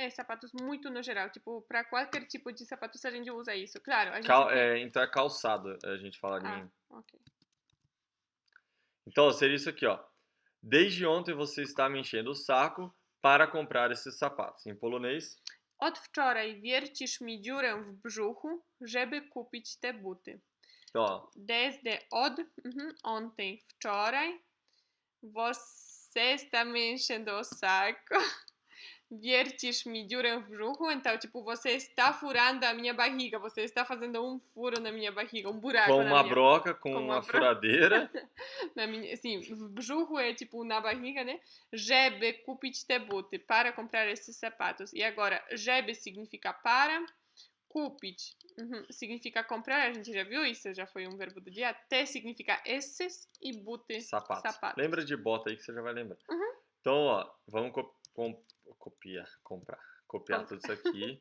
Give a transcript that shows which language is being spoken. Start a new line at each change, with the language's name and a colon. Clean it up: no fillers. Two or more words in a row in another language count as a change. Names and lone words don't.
Portuguese: É, sapatos muito no geral. Tipo, pra qualquer tipo de sapatos a gente usa isso. Claro, a gente... Então é calçado, a gente falaria. Ok. Então, seria isso aqui, ó. Desde ontem você está me enchendo o saco para comprar esses sapatos. Em polonês...
Polish: Od wczoraj wiercisz mi dziurę w brzuchu, żeby kupić te buty.
Portuguese: Ó. Desde ontem, wczoraj, você está me enchendo o saco.
Polish: Wiercisz mi dziurę w brzuchu.
Portuguese: Então, tipo, você está furando a minha barriga. Você está fazendo um furo na minha barriga, um buraco com na uma minha... broca, com uma furadeira. Na minha, sim,
Polish: w brzuchu
Portuguese: é tipo na barriga, né?
Polish: Żeby kupić te buty,
Portuguese: para comprar esses sapatos. E agora, żeby significa para, kupić significa comprar, a gente já viu isso, já foi um verbo do dia. Te significa esses e buty, sapatos. Lembra de bota aí que você já vai lembrar. Então, ó, vamos copiar tudo isso aqui.